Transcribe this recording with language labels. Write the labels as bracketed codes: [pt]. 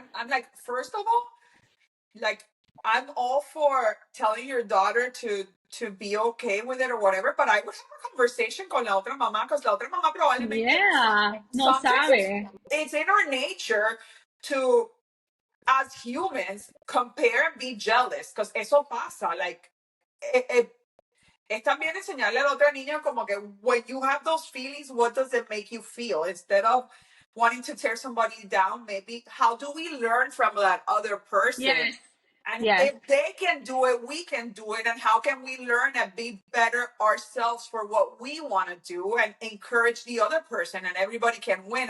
[en] I'm like, first of all, like, I'm all for telling your daughter to be okay with it or whatever, but I would have a conversation [es] con la otra mamá, [en] because [es] la otra mamá probablemente [en] Yeah, no sometimes [es] sabe. [en] it's in our nature to, as humans, compare and be jealous, because [es] eso pasa. Like, eh, eh, es también enseñarle a la otra niña como que [en] when you have those feelings, what does it make you feel? Instead of wanting to tear somebody down, maybe how do we learn from that other person? Yes, And yes, if they can do it, we can do it. And how can we learn and be better ourselves for what we want to do and encourage the other person, and everybody can win?